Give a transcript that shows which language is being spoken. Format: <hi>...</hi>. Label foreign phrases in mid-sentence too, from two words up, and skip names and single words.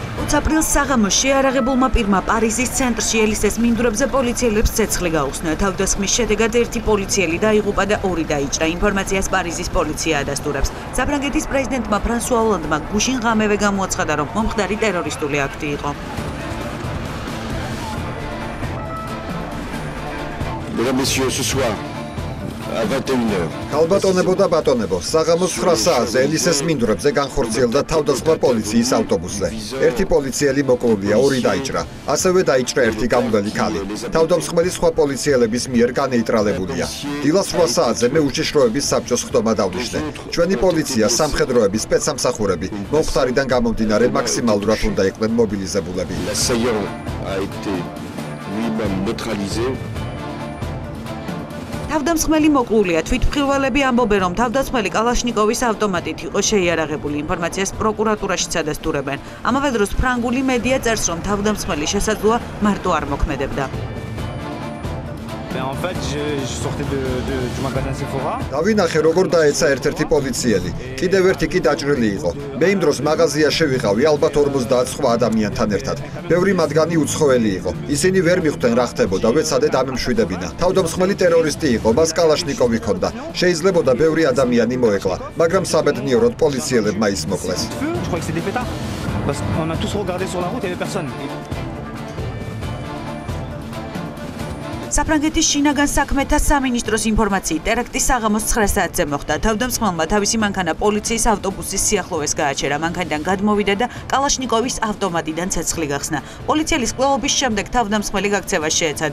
<ka>20 აპრილს საღამოს შეარაღებულმა პირმა პარიზის ცენტრში ელისეს მინდვრებზე პოლიციელებს ცეცხლი გაუხსნა. თავდასხმის შედეგად ერთი პოლიციელი დაიღუპა და ორი დაიჭრა. ინფორმაციას პარიზის პოლიცია ადასტურებს. საფრანგეთის პრეზიდენტმა ფრანსუა ოლანდმა გუშინ ღამევე გამოაცხადა, რომ მომხდარი ტერორისტული აქტი იყო.</ka> <fr>Mesdames, Messieurs, ce soir, à 21h.</fr> <ka>ქალბატონებო და ბატონებო, საღამოს 9 საათზე ელისეს მინდვრებზე განხორციელდა თავდასხმა პოლიციის ავტობუსზე. ერთი პოლიციელი მოკლულია, ორი დაიჭრა. ასევე დაიჭრა ერთი გამვლელი ქალი. თავდამსხმელი სხვა პოლიციელების მიერ განეიტრალებულია. დილას 8 საათზე მე უშიშროების საბჭოს ხდომა დავნიშნე. ჩვენი პოლიცია, სამხედროების სპეცსამსახურები მომხდარიდან გამომდინარე მაქსიმალურად უნდა იყვნენ მობილიზებულები.</ka> <fr>L'assaillant a été lui-même neutralisé.</fr> <ka>თავდამსხმელი მოკლულია. თვითმხილველები ამბობენ, რომ თავდამსხმელი კალაშნიკოვის ავტომატით იყო შეიარაღებული. ინფორმაციას პროკურატურაშიც ადასტურებენ. ამავე დროს ფრანგული მედია წერს, რომ თავდამსხმელი შესაძლოა მარტო არ მოქმედებდა.</ka> <fr>En fait, je sortais du magasin Sephora.</fr> <ka>დავინახე, როგორ დაეცა ერთ-ერთი პოლიციელი. კიდევ ერთი კი დაჭრილი იყო. მე იმ დროს მაღაზია შევიყავი ალბათ 50 სხვა ადამიანთან ერთად. ბევრი მათგანი უცხოელი იყო. ისინი ვერ მიხვდნენ რა ხდებოდა, ვეცადე დამემშვიდებინა. თავდამსხმელი ტერორისტი იყო, მას კალაშნიკოვი ჰქონდა. შეიძლებოდა ბევრი ადამიანი მოეკლა, მაგრამ საბედნიეროდ პოლიციელებმა ის მოკლეს.</ka> <fr>Je crois que c'est des pétards. Parce qu'on a tous regardé sur la route, il y avait personne.</fr> <ka>საფრანგეთის შინაგან საქმეთა სამინისტროს ინფორმაციით, ტერაქტი საღამოს 9 საათზე მოხდა. თავდამსხმელმა თავისი მანქანა პოლიციის ავტობუსის სიახლოვეს გააჩერა. მანქანიდან გადმოვიდა და კალაშნიკოვის ავტომატიდან ცეცხლი გახსნა. პოლიციელის კვლევების შემდეგ თავდამსხმელი გაქცევას შეეცადა.</ka>